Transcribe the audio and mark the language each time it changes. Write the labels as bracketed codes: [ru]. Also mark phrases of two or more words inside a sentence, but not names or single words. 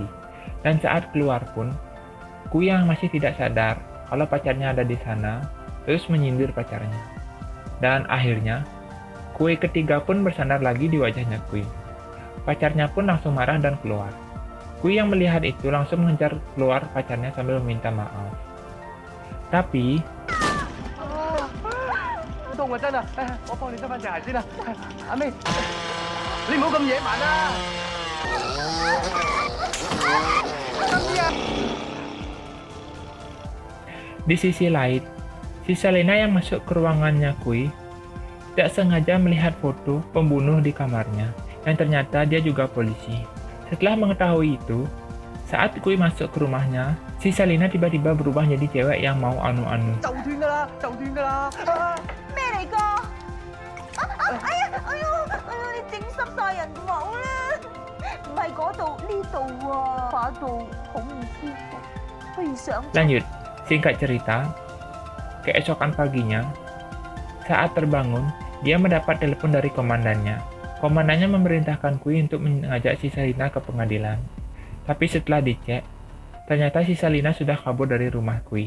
[id] Dan saat keluar pun, Kui yang masih tidak sadar kalau pacarnya ada di sana, terus menyindir pacarnya. Dan akhirnya, Kui ketiga pun bersandar lagi di wajahnya Kui. Pacarnya pun langsung marah dan keluar. Kui yang melihat itu langsung mengejar keluar pacarnya sambil meminta maaf. Tapi, [yue] 凍啊真啊！我幫你執翻隻鞋先啦。阿妹，你唔好咁野蠻啦。 [id] di sisi lain, si Salina yang masuk ke ruangannya Kui tidak sengaja melihat foto pembunuh di kamarnya, yang ternyata dia juga polisi. Setelah mengetahui itu, saat Kui masuk ke rumahnya, si Salina tiba-tiba berubah jadi cewek yang mau anu-anu. [yue] 就斷㗎啦，就斷㗎啦。咩嚟㗎？你整濕晒人頭啦！唔係嗰度，呢度啊，把度好唔舒服，不如上。 [id] Lanjut, singkat cerita, keesokan paginya, saat terbangun, dia mendapat telepon dari komandannya. Komandannya memerintahkan Kui untuk mengajak si Salina ke pengadilan. Tapi setelah dicek, ternyata si Salina sudah kabur dari rumah Kui.